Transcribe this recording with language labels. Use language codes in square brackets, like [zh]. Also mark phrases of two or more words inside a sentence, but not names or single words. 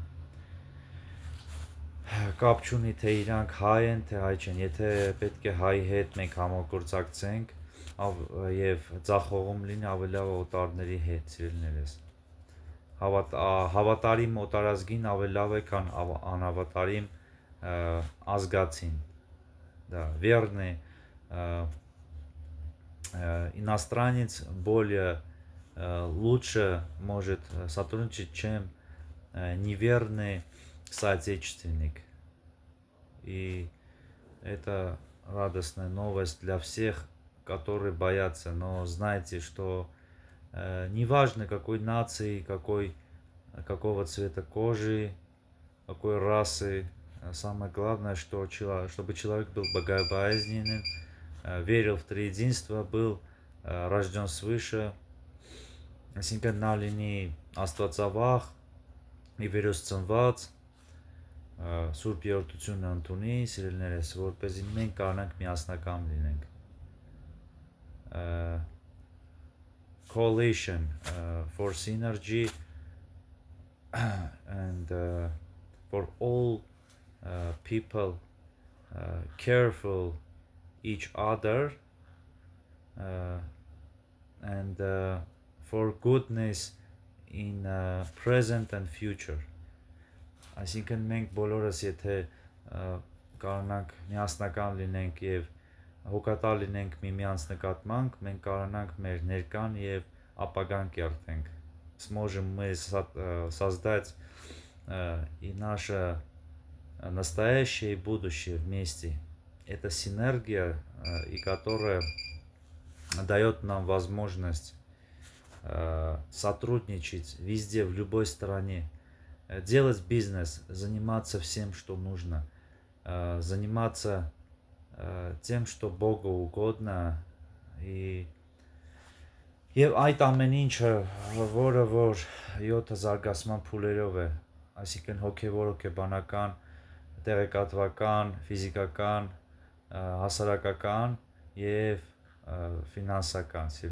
[hy] Կապ չունի թե իրանք հայ են, թե հայ չեն, եթե պետք է հայի հետ մենք համագործակցենք եւ ձախողում լինի, ավելի լավ օտարների հետ, սիրելիներս։ Հավատարիմ օտարազգին ավելի լավ է, քան անհավատարիմ ազգացին, [ru] да, верный иностранец более лучше может сотрудничать, чем неверный соотечественник. И это радостная новость для всех, которые боятся, но знайте, что неважно какой нации, какого цвета кожи, какой расы, самое главное, чтобы человек был богобоязненным, верил в триединство, был рожден свыше, [hy] այսինքն նա լինի աստվածավախ, ի վերոստցնված, Սուրբ Երրորդությունը ընդունի, սիրելիներս, որպեսզի մենք կարողանանք միասնական լինենք։ [en] Coalition for synergy and for all people careful each other and for goodness in present and future. [hy] Այսինքն մենք բոլորս եթե կարողանանք միասնական լինենք եւ հոգատար լինենք միմյանց նկատմամբ, մենք կարողանանք մեր ներկան եւ ապագան կերտենք։ [ru] Сможем мы создать и наше настоящее и будущее вместе. Это синергия, и которая дает нам возможность сотрудничать везде, в любой стране, делать бизнес, заниматься всем, что нужно, заниматься тем, что Богу угодно, [hy] եւ այդ ամեն ինչը, որը որ 7 զարգացման փուլերով է, այսինքն հոգեվոր, հոգեբանական, տեղեկատվական, ֆիզիկական, հասարակական եւ ֆինանսական